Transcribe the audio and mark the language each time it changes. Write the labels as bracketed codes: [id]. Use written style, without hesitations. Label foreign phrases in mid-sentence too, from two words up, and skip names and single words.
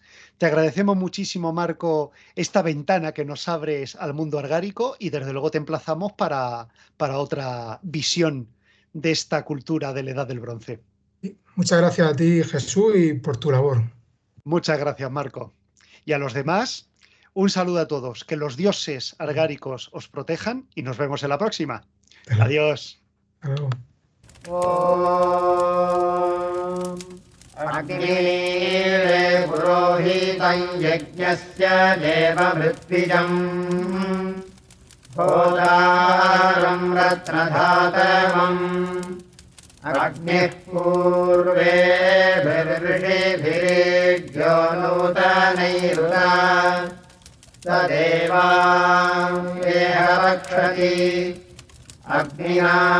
[es] Te agradecemos muchísimo, Marco, esta ventana que nos abres al mundo argárico y desde luego te emplazamos para otra visión de esta cultura de la Edad del Bronce. Muchas gracias a ti, Jesús, y por tu labor. Muchas gracias, Marco. Y a los demás, un saludo a todos. Que los dioses argáricos os protejan y nos vemos en la próxima. Adiós. Hasta luego. [sa] ॐ अग्निरे पुरोहितं यज्ञस्य देवमृत्विजम् होतारं रत्नधातवम् अग्निः पूर्वेभिर्षिभिरेभ्यो नूतनैरुता तदेवाङ्गेह रक्षति अग्निना